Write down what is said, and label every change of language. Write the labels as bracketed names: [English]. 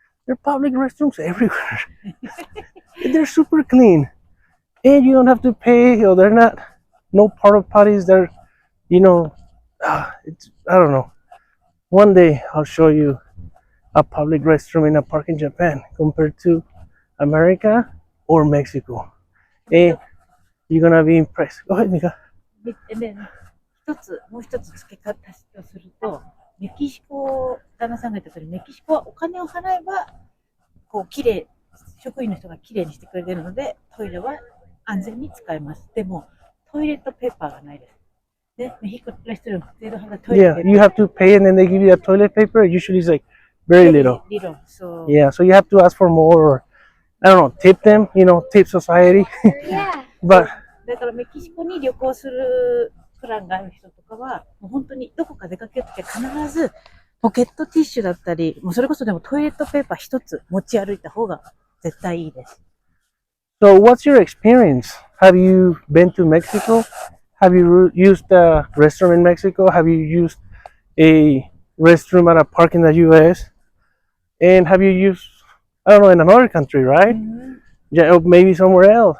[English] There are public restrooms everywhere. They're super clean, and you don't have to pay, or they're not no porta potties. They're you know, it's I don't know. One day I'll show you a public restroom in a park in Japan compared to America or Mexico, and you're gonna be impressed. Go ahead, Mika. [Japanese] で、もう一つ付け方とすると、メキシコ、旦那さんが言った通り、メキシコはお金を払えば、こう、きれい、職員の人がきれいにしてくれるので、トイレは安全に使えます。でも、トイレットペーパーがないです。で、メヒコレストラン、 [English] they don't have the toilet Yeah, you have to pay and then they give you a toilet paper. Usually it's like very little. little. So, Yeah, so you have to ask for more or I don't know, tip them, tip society. Yeah. But [Japanese] だからメキシコに旅行するプランがある人とかは、もう本当にどこか出かけるときは必ずポケットティッシュだったり、もうそれこそでもトイレットペーパー一つ持ち歩いた方が絶対いいです。 [English] so what's your experience? Have you been to Mexico? Have you used a restroom in Mexico? Have you used a restroom at a park in the US? And have you used, I don't know, in another country, right? Yeah, or maybe somewhere else.